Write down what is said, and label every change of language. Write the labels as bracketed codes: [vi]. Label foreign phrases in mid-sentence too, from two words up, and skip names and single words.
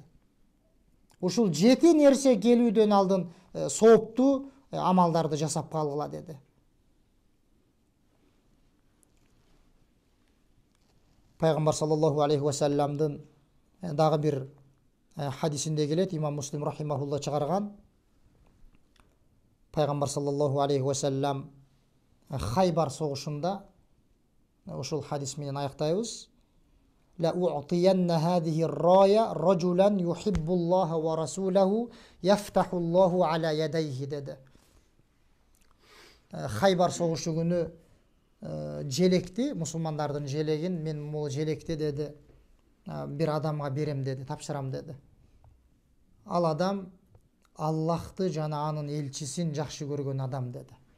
[ky] Ушул жети нерсе келүүдөн алдын сооптуу амалдарды жасап калгыла деди. Пайгамбар [ar] صلى الله عليه وسلم [ky] дагы бир хадисинде келет, имам Муслим рахимахулла чыгарган. Пайгамбар [ar] صلى الله عليه وسلم [ky] Хайбар согушунда ушул хадис менен аяктайбыз. [ar] لأعطين هذه الراية رجلا يحب الله ورسوله يفتح الله على يديه dedi. [ky] Хайбар согушу күнү желекти, мусулмандардын желегин мен бул желекти деди bir адамга берем деди, тапшырам деди. Ал адам Аллахты жана анын элчисин жакшы көргөн адам деди.